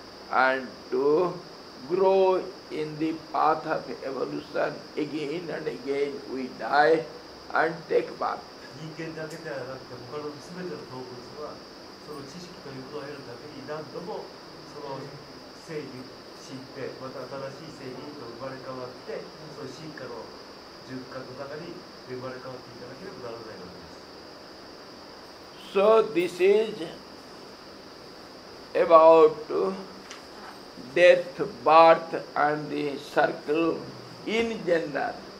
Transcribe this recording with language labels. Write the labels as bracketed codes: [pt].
[en] and to grow in the path of evolution. Again and again we die and take birth. [ja] 人間だけではなくて他の全ての動物はその知識ということを得るために何度もその生に死んでまた新しい生にと生まれ変わってその進化の循環の中に生まれ変わっていかなければならないわけです。 [en] So this is about death, birth and the circle in general.